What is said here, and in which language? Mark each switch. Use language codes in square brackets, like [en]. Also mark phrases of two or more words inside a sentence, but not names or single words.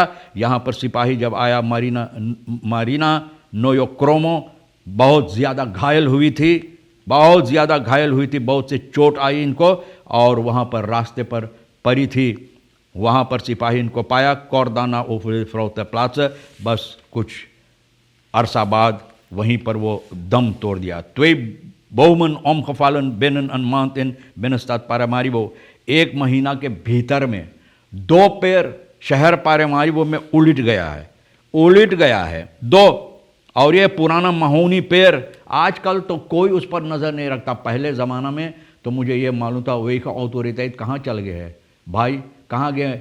[hns] यहाँ पर सिपाही जब आया, मारीना नोयोक्रोमो बहुत ज़्यादा घायल हुई थी, बहुत से चोट आई इनको, और वहाँ पर रास्ते पर पड़ी थी। वहाँ पर सिपाही इनको पाया, कोरदाना ओफ्राउते प्लाट्स, बस कुछ अरसा बाद वहीं पर वो दम तोड़ दिया। [nl] 2 bomen omgevallen binnen een maand in binnenstad Paramaribo। [hns] 1 महीना के भीतर में 2 पेड़ शहर पारामारिबो में उलट गया है 2। और ये पुराना महोनी पेड़, आजकल तो कोई उस पर नज़र नहीं रखता। पहले ज़माना में तो मुझे ये मालूम था वही का ऑथोरिटी कहाँ चल गए हैं भाई, कहाँ गए?